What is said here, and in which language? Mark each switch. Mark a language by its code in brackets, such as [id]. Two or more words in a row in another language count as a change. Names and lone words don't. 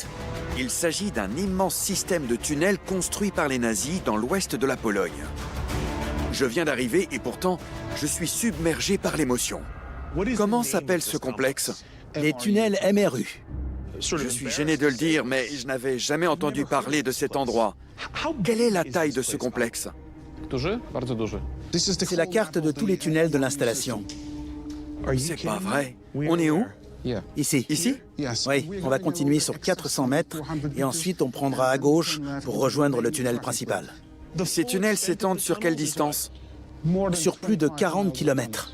[fr] Il s'agit d'un immense système de tunnels construit par les nazis dans l'ouest de la Pologne. Je viens d'arriver et pourtant, je suis submergé par l'émotion. Comment s'appelle ce complexe? Les tunnels MRU. Je suis gêné de le dire, mais je n'avais jamais entendu parler de cet endroit. Quelle est la taille de ce complexe? [pl] Duży? Bardzo duży. [fr] C'est la carte de tous les tunnels de l'installation. C'est pas vrai. On est où? Yeah. Ici. Ici? Oui, on va continuer sur 400 mètres et ensuite on prendra à gauche pour rejoindre le tunnel principal. Ces tunnels s'étendent sur quelle distance? Sur plus de 40 km.